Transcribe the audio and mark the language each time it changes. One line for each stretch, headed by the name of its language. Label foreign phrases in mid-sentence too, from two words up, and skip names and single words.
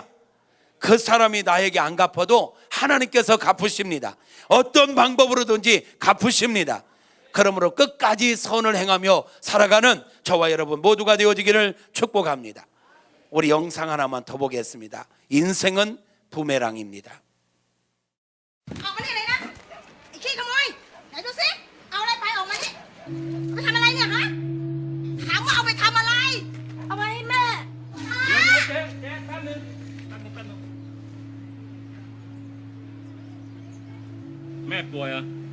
Korean: 그 사람이 나에게 안 갚아도 하나님께서 갚으십니다. 어떤 방법으로든지 갚으십니다. 그러므로 끝까지 선을 행하며 살아가는 저와 여러분 모두가 되어지기를 축복합니다. 우리 영상 하나만 더 보겠습니다. 인생은 부메랑입니다.
Thai: ออกมานี่เลยนะไอ้ขี้ขโมยไหนดูสิเอาอะไรไปออกมานี่ไปทำอะไรเนี่ยฮะถามว่าเอาไปทำอะไรเอาไปให้แม่เจ๊แป๊บนึง แม่ป่วยอ่ะ